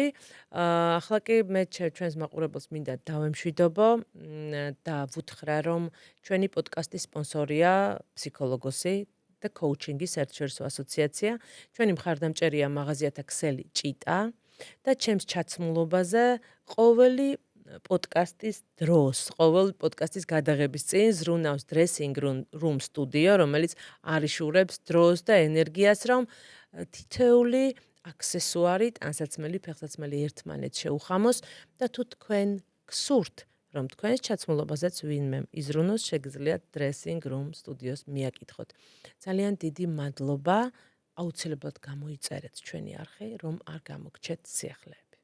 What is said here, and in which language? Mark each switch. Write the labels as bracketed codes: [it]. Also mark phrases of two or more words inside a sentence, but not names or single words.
[ka] ახლა კი მე ჩვენს მაყურებელს მინდა დავემშვიდობო და ვუთხრა, რომ ჩვენი პოდკასტის სპონსორია ფსიქოლოგოსი და კოუჩინგის საერთაშორისო ასოციაცია. ჩვენი მხარდამჭერია მაღაზიათა ქსელი ჭიტა და ჩემს ჩაცმულობაზე ყოველი პოდკასტის დროს, ყოველ პოდკასტის გადაღების წინ ზრუნავს dressing room studio, რომელიც არიშურებს დროს და ენერგიას, რომ თითეული აქსესუარი, ტანსაცმელი, ფეხსაცმელი ერთმანეთს შეუხამოს და თუ თქვენ გსურთ, რომ თქვენს ჩაცმულობაზეც ვინმე იზრუნოს, შეგიძლიათ dressing room studios მიაკითხოთ. ძალიან დიდი მადლობა, აუცილებლად გამოიწერეთ ჩვენი არხი, რომ არ გამოგჩეთ სიახლეები.